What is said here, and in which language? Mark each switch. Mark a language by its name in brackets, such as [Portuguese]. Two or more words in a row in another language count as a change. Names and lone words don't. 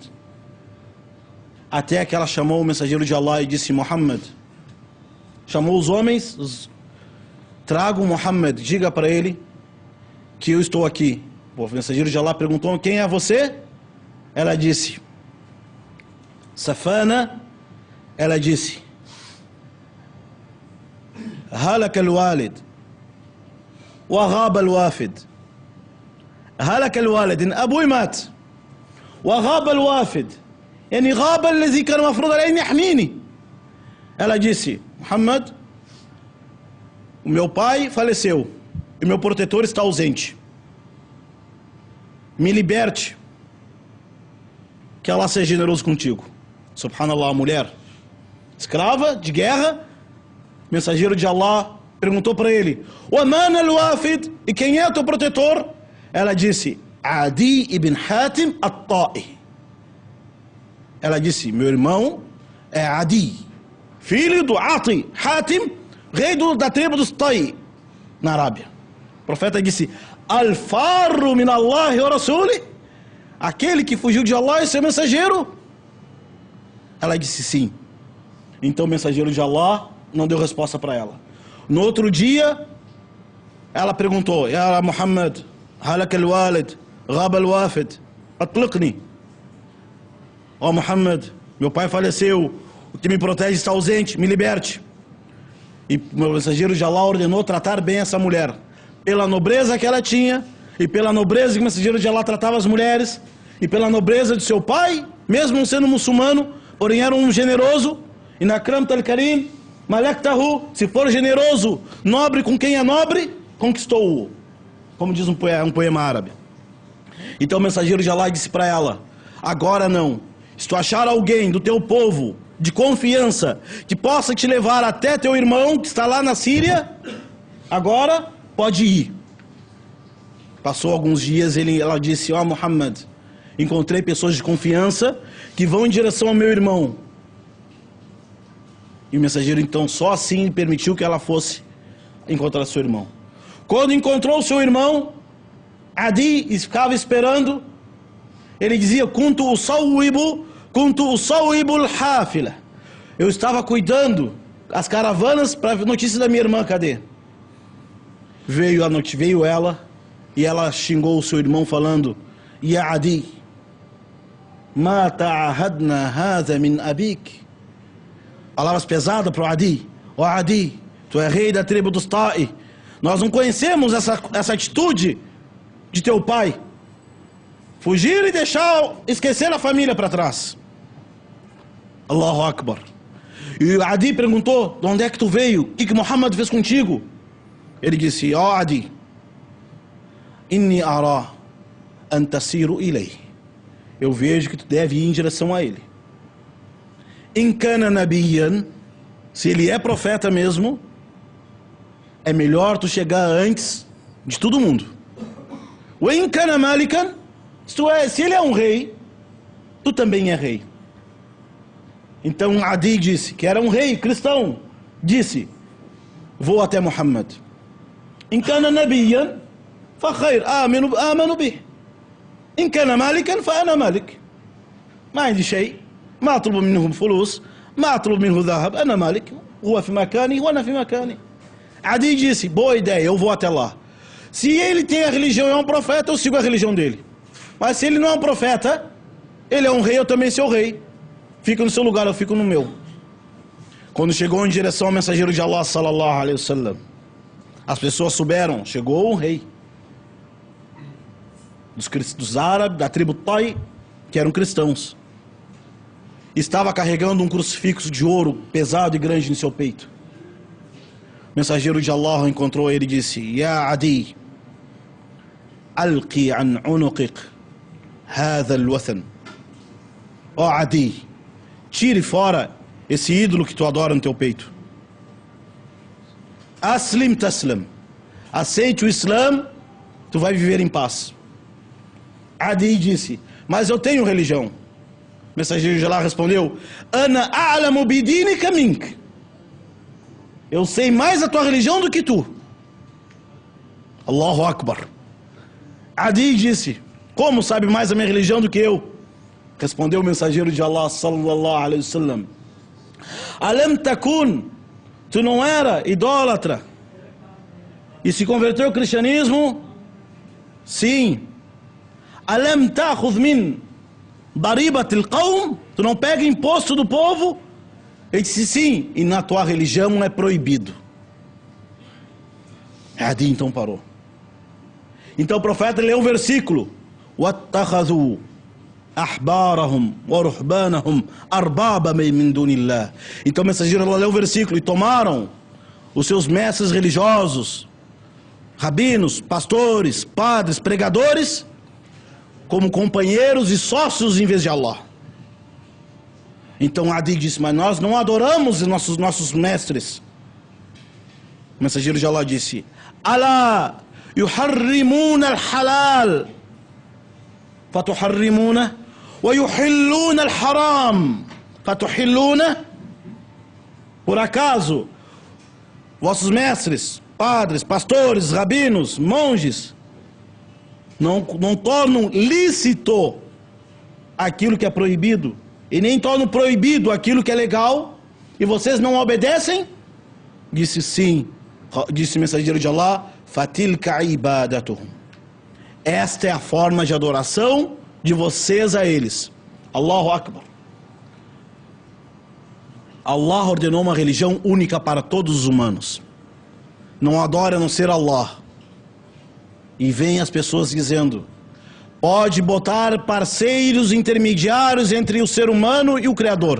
[Portuguese] Até que ela chamou o mensageiro de Allah e disse: Muhammad. Chamou os homens: tragam Muhammad, diga para ele que eu estou aqui. O mensageiro de Allah perguntou: quem é você? Ela disse: Safana, ela disse: [Arabic] هلك الوالد وغاب الوافد. هلك الوالد، إن أبوي مات وغاب الوافد، يعني غاب الذي كان المفروض عليه أن يحميني. [Portuguese] Ela disse: Muhammad, o meu pai faleceu e meu protetor está ausente. Me liberte, que Allah seja generoso contigo. Subhanallah, a mulher escrava de guerra, mensageiro de Allah perguntou para ele: [Arabic] "ومن الوافد?" [Portuguese] E quem é o teu protetor? Ela disse: Adi ibn Hatim at-Ta'i. Ela disse: meu irmão é Adi, filho do Ati, Hatim, rei da tribo dos Ta'i, na Arábia. O profeta disse: [Arabic] الفار من الله ورسوله, [Portuguese] aquele que fugiu de Allah e seu mensageiro. Ela disse sim. Então o mensageiro de Allah não deu resposta para ela. No outro dia, ela perguntou: [Arabic] يا محمد، هلك الوالد، غاب الوافد، أطلقني. [Portuguese] Ó Muhammad, meu pai faleceu, o que me protege está ausente, me liberte. E o mensageiro de Allah ordenou tratar bem essa mulher, pela nobreza que ela tinha, e pela nobreza que o mensageiro de Allah tratava as mulheres, e pela nobreza de seu pai, mesmo não sendo muçulmano, porém era um generoso. [Arabic] وإن أكرمت الكريم ملكته, [Portuguese] se for generoso, nobre com quem é nobre, conquistou-o, como diz um poema árabe. Então o mensageiro de Allah disse para ela: agora não, se tu achar alguém do teu povo de confiança que possa te levar até teu irmão que está lá na Síria, agora pode ir. Passou alguns dias, ela disse: ó Muhammad, encontrei pessoas de confiança que vão em direção ao meu irmão. E o mensageiro então só assim permitiu que ela fosse encontrar seu irmão. Quando encontrou seu irmão, Adi ficava esperando. Ele dizia: [Arabic] كنت أصاوب الحافلة. [Portuguese] Eu estava cuidando as caravanas para notícia da minha irmã, cadê? Veio a noite, veio ela, e ela xingou o seu irmão falando: [Arabic] يا عدي، ما تعهدنا هذا من أبيك. [Portuguese] Palavras pesadas para o Adi: ó Adi, tu é rei da tribo dos Ta'i, nós não conhecemos essa atitude de teu pai, fugir e esquecer a família para trás. [Arabic] الله أكبر. [Portuguese] E o Adi perguntou: de onde é que tu veio? O que Muhammad fez contigo? Ele disse: ó Adi, [Arabic] إني أرى أن تسير إليه, [Portuguese] eu vejo que tu deve ir em direção a ele. [Arabic] إن كان نبيا, [Portuguese] se ele é profeta mesmo, é melhor tu chegar antes de todo mundo. [Arabic] وإن كان ملكا, [Portuguese] se ele é um rei, tu também é rei. Então Adi disse, que era um rei cristão, disse: vou até Muhammad. [Arabic] إن كان نبيا فخير، آمنوا به. إن كان ملكا فأنا ملك. ما عندي شيء، ما أطلب منهم فلوس، ما أطلب منه ذهب، أنا مالك، هو في مكاني وأنا في مكاني. [Portuguese] Adi disse: boa ideia, eu vou até lá. Se ele tem a religião e é um profeta, eu sigo a religião dele. Mas se ele não é um profeta, ele é um rei, eu também sou rei. Fica no seu lugar, eu fico no meu. Quando chegou em direção ao mensageiro de Allah [Arabic] صلى الله عليه وسلم, [Portuguese] as pessoas souberam: chegou um rei dos árabes, da tribo Ta'i, que eram cristãos. Estava carregando um crucifixo de ouro pesado e grande no seu peito. O mensageiro de Allah encontrou ele e disse: [Arabic] يا عدي، ألق عن عنقك هذا الوثن. [Portuguese] Ó Adi, tire fora esse ídolo que tu adora no teu peito. [Arabic] أسلم تسلم, [Portuguese] aceite o Islã, tu vai viver em paz. Adi disse: mas eu tenho religião. O mensageiro de Allah respondeu: [Arabic] أنا أعلم بدينك منك. [Portuguese] Eu sei mais a tua religião do que tu. [Arabic] الله أكبر. [Portuguese] Adi disse: como sabe mais a minha religião do que eu? Respondeu o mensageiro de Allah [Arabic] صلى الله عليه وسلم: ألم تكن, [Portuguese] tu não era idólatra e se converteu ao cristianismo? Sim. [Arabic] ألم تأخذ من ضريبة القوم, [Portuguese] tu não pega imposto do povo? Ele disse sim, e na tua religião é proibido. Adi então parou. Então o profeta leu o versículo: [Arabic] وَاتَّخَذُوا أَحْبَارَهُمْ وَرُحْبَانَهُمْ أَرْبَابًا مِنْ دُونِ اللَّهِ. [Portuguese] Então o mensageiro leu o versículo: e tomaram os seus mestres religiosos, rabinos, pastores, padres, pregadores, como companheiros e sócios em vez de Allah. Então Adi disse: mas nós não adoramos nossos mestres. O mensageiro de Allah disse: [Arabic] ألا يحرمون الحلال فتحرمون ويحلون الحرام فتحلون. [Portuguese] Por acaso vossos mestres, padres, pastores, rabinos, monges não tornam lícito aquilo que é proibido, e nem tornam proibido aquilo que é legal, e vocês não obedecem? Disse sim. Disse o mensageiro de Allah: [Arabic] فتلك عبادتهم. [Portuguese] Esta é a forma de adoração de vocês a eles. [Arabic] الله أكبر. [Portuguese] Allah ordenou uma religião única para todos os humanos. Não adora a não ser Allah. E vem as pessoas dizendo: pode botar parceiros intermediários entre o ser humano e o Criador.